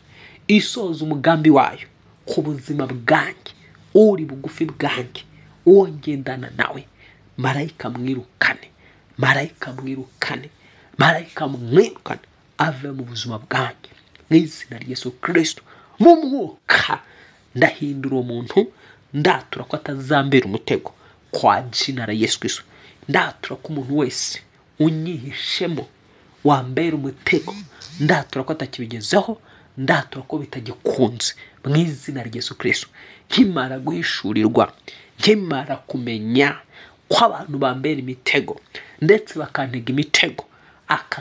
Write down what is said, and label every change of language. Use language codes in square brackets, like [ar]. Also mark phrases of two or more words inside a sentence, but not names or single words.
[rw] Isoza umugambi wayo ku buzima bwanjye, uri bugufi bwanjye, uwo ngendana nawe, marayika mwirukane, marayika mwirukane, marayika mwirukane, ave mu buzima bwanjye mu izina rya Yesu Kristo. Mu mwuka ndahindura uwo muntu, ndatura ko atazambera umutego [sw] kwa jina la Yesu Kristo. [rw] Ndatura ko umuntu wese unyihishemo wambera umutego, ndatura ko atakibigezeho, ndatura ko bitagikunze mu izina rya Yesu Kristo. Nkimara guhishurirwa, nkimara kumenya ko abantu bambera imitego ndetse bakantega imitego, aka